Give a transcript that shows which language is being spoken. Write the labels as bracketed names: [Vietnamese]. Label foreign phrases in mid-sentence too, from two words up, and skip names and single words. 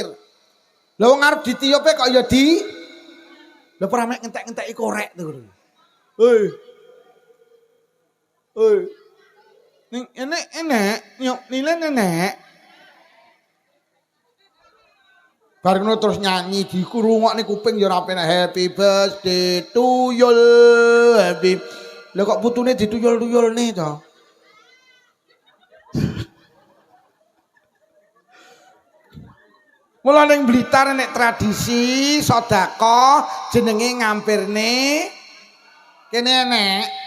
[Javanese] Lah wong arep ditiupe kok ya di lha ora mek ngentek-ngenteki korek to. Ning enek nyok nilai enek. Bar ngono terus nyanyi dikurungokne kuping ya ora penak [English] happy birthday to you happy. [Javanese] Lah kok putune dituyul-tuyulne to. Mula ning Blitar nek tradisi sedekah jenenge ngampirne kene enek